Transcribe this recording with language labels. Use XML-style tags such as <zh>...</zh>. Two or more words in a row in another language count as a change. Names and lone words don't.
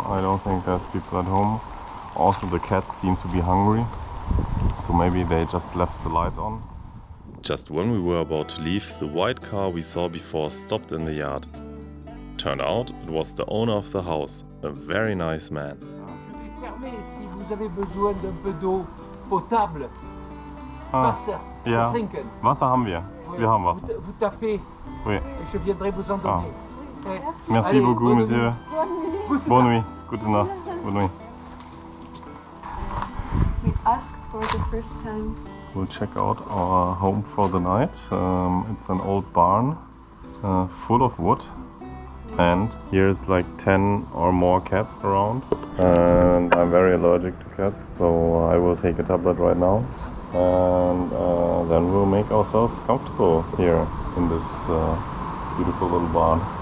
<en>I don't think there's people at home. Also the cats seem to be hungry. So maybe they just left the light on. Just when we were about to leave, the white car we saw before stopped in the yard. Turned out it was the owner of the house, a very nice man.</en> <fr>Je vais fermer si vous avez besoin d'un peu d'eau potable.</fr> <de>Wasser, ja. trinken. Wasser haben wir.</de> <fr>Oui,</fr> <de>Wir haben Wasser.</de> <fr>Vous tapez Oui. et je viendrai vous en donner. Ouais. Merci Allez, beaucoup, bonne monsieur. nuit. Bonne nuit.</fr> <de>Gute Nacht.</de> <fr>Bonne nuit.</fr> <en>We asked for the first time. We'll check out our home for the night. It's an old barn full of wood, and here's like 10 or more cats around, and I'm very allergic to cats, so I will take a tablet right now, and then we'll make ourselves comfortable here in this beautiful little barn.</en>